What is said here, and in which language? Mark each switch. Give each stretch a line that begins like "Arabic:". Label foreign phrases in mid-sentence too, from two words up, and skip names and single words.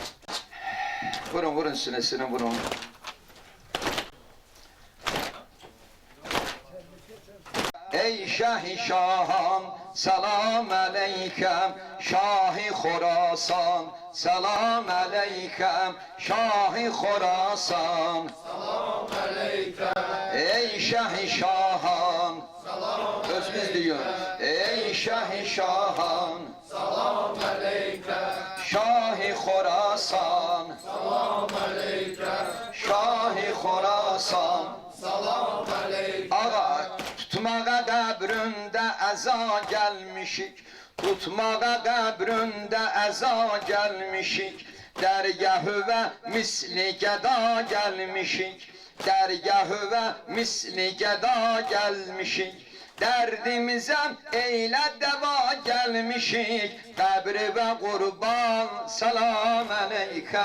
Azerbaijani: vurun vurun sinesini vurun. Ey Şah-ı Şahan
Arabic: سلام عليكم,
Azerbaijani: Şah-ı Khorasan
Arabic: سلام عليكم,
Azerbaijani: Şah-ı Khorasan.
Arabic: سلام عليك.
Azerbaijani: Ey Şah-ı Şahan, özümüz diyor. Ey Şah-ı Şahan,
Arabic: سلام عليك,
Azerbaijani: Şah-ı Khorasan,
Arabic: سلام عليك,
Azerbaijani: Şah-ı Khorasan.
Arabic: سلام عليك.
Azerbaijani: Ağa tutmağa qəbründə əza gəlmişik, tutmağa qəbründə əza gəlmişik, dərgahı və misli gəda gəlmişik, dərgahı və misli gəda gəlmişik, dərdimizə eylə dəva gəlmişik, qəbri və qurban
Arabic: سلام عليك.